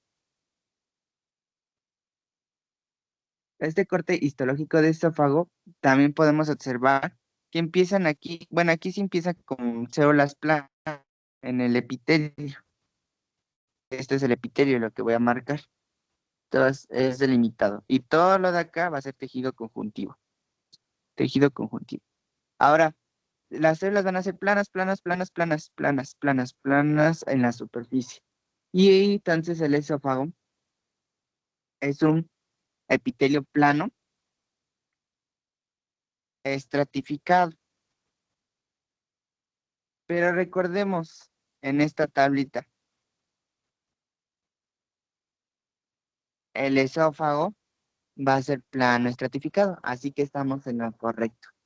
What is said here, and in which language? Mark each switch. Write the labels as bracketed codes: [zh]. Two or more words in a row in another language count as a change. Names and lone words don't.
[es] Este corte histológico de esófago también podemos observar que empiezan aquí, bueno, aquí sí empieza con células planas en el epitelio. Este es el epitelio, lo que voy a marcar. Todo es delimitado. Y todo lo de acá va a ser tejido conjuntivo. Tejido conjuntivo. Ahora, las células van a ser planas, planas, planas, planas, planas, planas, planas en la superficie. Y entonces el esófago es un epitelio plano estratificado. Pero recordemos en esta tablita, el esófago va a ser plano estratificado, así que estamos en lo correcto.